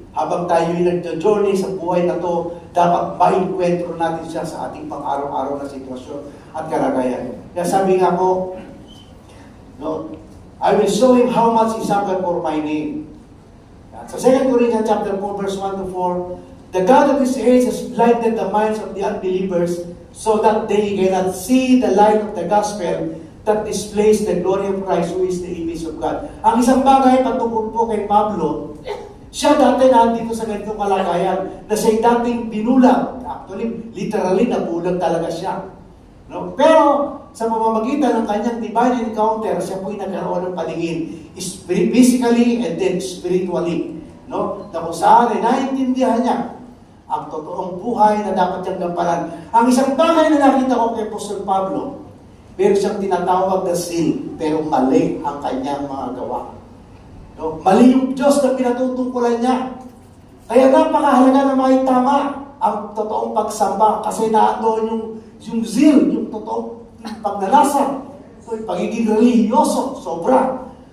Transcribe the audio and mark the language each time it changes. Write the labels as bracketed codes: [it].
[tl] Habang tayo ay nag-journey sa buhay na ito, dapat ma-enkwentro natin siya sa ating pang-araw-araw na sitwasyon at kalagayan. Kaya sabi nga po, [en] no, I will show him how much he suffered for my name. Sa 2 Corinthians chapter 4, verse 1 to 4, the God of this age has blinded the minds of the unbelievers so that they cannot see the light of the gospel that displays the glory of Christ who is the image of God. [tl] Ang isang bagay patungkol po kay Pablo, siya dati nandito sa ganitong kalagayan na siya dating binulag. Actually, literally, nabulag talaga siya. No? Pero, sa pamamagitan ng kanyang divine encounter, siya po'y nagkaroon ng paningin. [en] Physically and then spiritually. No? [tl] Na kung saan ay naiintindihan niya ang totoong buhay na dapat niyang gampanan. Ang isang bagay na nakita ko kay Apostol Pablo, pero siyang tinatawag na sin, pero mali ang kanyang mga gawa. No? Mali yung Diyos na pinatutungkulan niya. Kaya napakahalaga na maitama ang totoong pagsamba kasi naandoon yung zeal, yung totoong pagnanasa, yung pagiging religyoso, sobra.